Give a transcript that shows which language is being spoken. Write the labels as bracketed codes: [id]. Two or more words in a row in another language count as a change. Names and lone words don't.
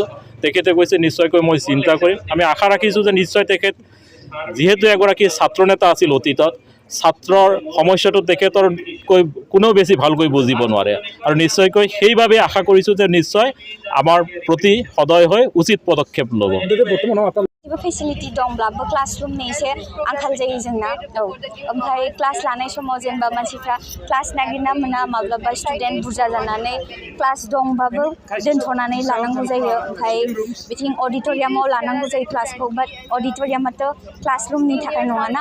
[as] তেখেতে কৈছে নিশ্চয়কৈ মই চিন্তা কৰিম। আমি আশা ৰাখিছোঁ যে নিশ্চয় তেখেত যিহেতু এগৰাকী ছাত্ৰ নেতা আছিল অতীতত, ছাত্ৰৰ সমস্যাটো তেখেতৰকৈ কোনেও বেছি ভালকৈ বুজিব নোৱাৰে, আৰু নিশ্চয়কৈ সেইবাবে আশা কৰিছোঁ যে নিশ্চয় আমাৰ প্ৰতি সদয় হৈ উচিত পদক্ষেপ ল'ব। [brx] फेसिलिटी दंब्लाबो क्लासरुमनि एसे आंखाल जायो जोंना। ओमफ्राय क्लास लानाय समाव जेनेबा मानसिफ्रा क्लास नागिरना मोना, माब्लाबा स्टुडेन्ट बुरजा जानानै क्लास दंबाबो दोनथ'नानै लानांगौ जायो। ओमफ्राय बिथिं अडिट'रियामाव लानांगौ जायो क्लासखौ, बाट अडिट'रियामाथ' क्लासरुमनि थाखाय नङाना।